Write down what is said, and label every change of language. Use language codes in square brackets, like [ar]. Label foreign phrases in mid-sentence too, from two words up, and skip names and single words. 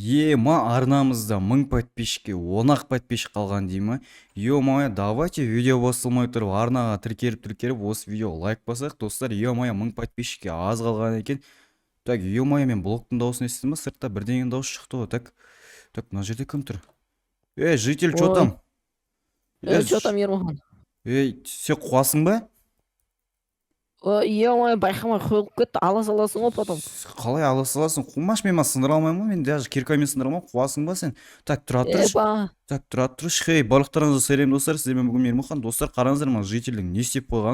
[kk] Ма арнамызда 1000 подписчикке 10-ақ подписчик қалған деймі? [ru] Ё-моё, давайте [kk] видео басылмай тұрып арнаға тіркеліп осы видео лайк басайық достар. Ё-моё, 1000 подписчикке аз қалған екен. [ru] Так, ё-моё, [kk] мен блоктың дауысын естідім ба? Сыртта бірдеңе дауыс шықты ғой. Так, мына жерде кім тұр? [ru] Житель, чё Ой, там? Э, что там, ж- [kk] Ермахан? сен қуасың ба? Ой, байқамай қойылып кетті, ала саласың ғой потом. Қалай ала саласың? Қумаш, мен сындыра алмаймын ғой, мен даже киркамен сындыра алмаймын. Қуасың ба сен? Так, тұра тұршы. Ба, Так, тұра тұршы. Хей, барлықтарыңызға сәлем достар. Сіздермен бүгін Ермахан. Достар, қараңыздар, мына жительдің не істеп қойғанын.